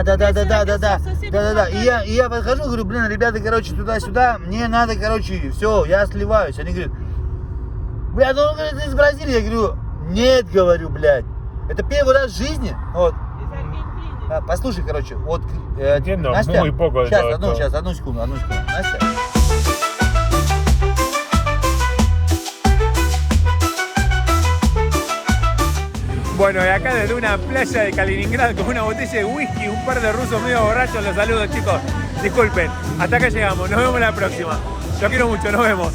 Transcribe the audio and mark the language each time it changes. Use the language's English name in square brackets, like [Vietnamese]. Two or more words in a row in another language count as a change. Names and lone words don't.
[Russian] Совсем И я подхожу, говорю, блин, ребята, короче, туда-сюда, мне надо, короче, все, я сливаюсь. Они говорят, блядь, он говорит, ты из Бразилии. Я говорю, нет, говорю, блядь, это первый раз в жизни. Вот. Из Аргентины. Послушай, короче, вот, [Spanish] Entiendo [Russian] Настя, [Spanish] muy poco de todo esto. [Russian] сейчас, одну секунду. Настя. [Spanish] Bueno, y acá desde una playa de Kaliningrad con una botella de whisky, un par de rusos medio borrachos, los saludo, chicos. Disculpen, hasta acá llegamos, nos vemos la próxima. Los quiero mucho, nos vemos.